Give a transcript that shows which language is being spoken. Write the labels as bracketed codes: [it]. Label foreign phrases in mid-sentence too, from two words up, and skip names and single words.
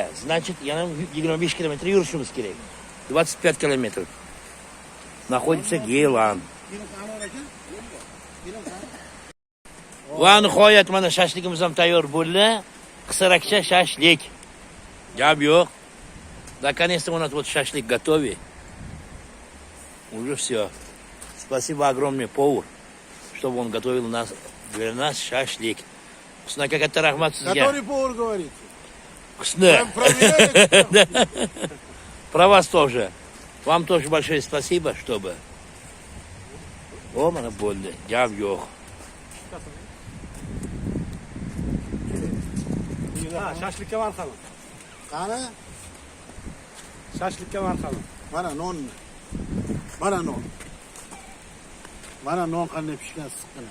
[uz] Значит, yana 25 kilometr yurishimiz kerak. 25 kilometr. [ru] Находится Geylan. [uz] Va nihoyat mana shashligimiz ham tayyor bo'ldi. Qisarakcha shashlik. Gap yo'q. [ru] Наконец-то у нас вот шашлик готовый. Уже все. Спасибо огромное повар, чтобы он готовил для нас шашлик. [uz] Husn aka, katta rahmat sizga. [ru] Который повар говорит. Husn. Проверяли. Про вас тоже. Вам тоже большое спасибо, чтобы. О, [uz] mana bo'ldi. Gap yo'q. Ha, shashlikka marhamat. Qani? Shashlikka marhamat. Mana non. Mana non. Mana non qanday pishgan siqqina.